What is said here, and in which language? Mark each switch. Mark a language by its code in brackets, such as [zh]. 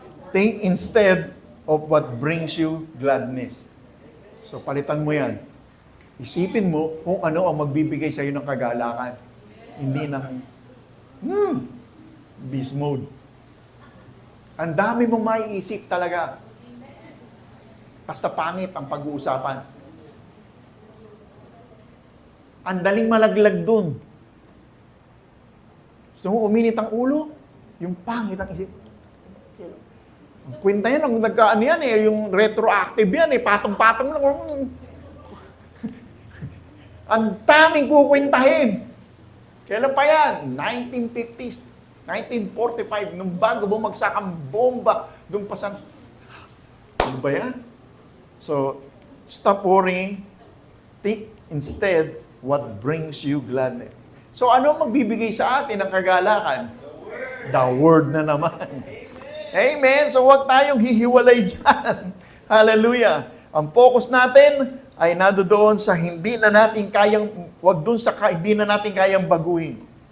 [en] Think instead of what brings you gladness. [tl] So palitan mo yan. Isipin mo kung ano ang magbibigay sa iyo ng kagalakan. Hindi ng beast mode. Ang dami mong maiisip talaga. Basta pangit ang pag-uusapan. Ang daling malaglag dun. Gusto mo uminit ang ulo? Yung pangit ang isip. Ang kwenta yan, ang nagkaan yan yung retroactive yan patong-patong lang. Ang daming kukwentahin. Kailan pa yan? 1950s, 1945, nung bago bumagsak ang bomba, doon pa sa... Ano ba yan? [en] So, stop worrying. Think instead what brings you gladness. [tl] So, ano magbibigay sa atin ng kagalakan? The Word na naman. Amen. So, huwag tayong hihiwalay dyan. Hallelujah. Ang focus natin ay nandoon sa hindi na natin kayang, huwag dun sa hindi na natin kayang baguhin.